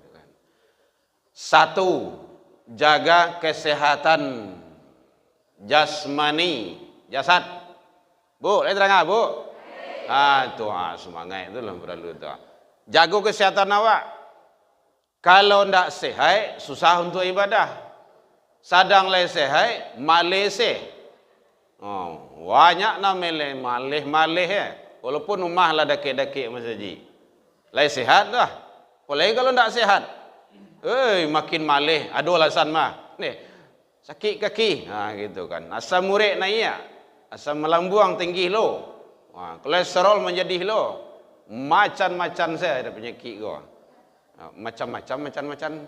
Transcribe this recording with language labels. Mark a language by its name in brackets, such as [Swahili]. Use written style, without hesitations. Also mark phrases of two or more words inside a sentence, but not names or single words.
[Indonesian] Satu, jaga kesehatan jasmani, jasad. Bu, lihat terang Bu. [Minangkabau] Itu semangat itu lah perlu tu. Jaga kesehatan awak. [Indonesian] Kalau tidak sehat, susah untuk ibadah. [Minangkabau] Sadang lai sehat, malai seh. Banyak nak malih ya. Walaupun rumah lah dakik-dakik masjid. Lai sehat dah. [Indonesian] Apalagi kalau tak sehat. [Minangkabau] Makin malih. Ada alasan mah. [Indonesian] Nih, sakit kaki. Gitu kan. Asam urat naik ya. [Minangkabau] Asam melambung tinggi lo. [Indonesian] Kolesterol menjadi lo. Macam-macam saya ada penyakit gua. Macam-macam.